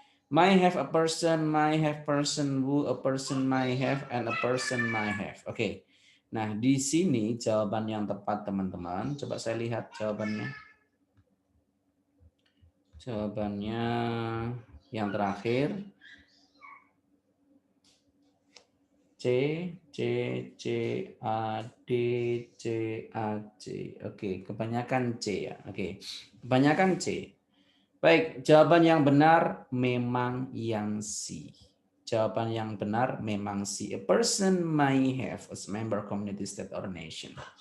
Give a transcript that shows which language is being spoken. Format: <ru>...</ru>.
<en>May have a person, may have person, who a person may have, and a person may have.</en> <id>Oke. Nah, di sini jawaban yang tepat teman-teman. Coba saya lihat jawabannya. Jawabannya yang terakhir. C, C, C, A, D, C, A, C. Oke, kebanyakan C ya. Oke, kebanyakan C. Baik, jawaban yang benar memang yang C. Jawaban yang benar memang C.</id> <en>A person may have as member community, state, or nation.</en>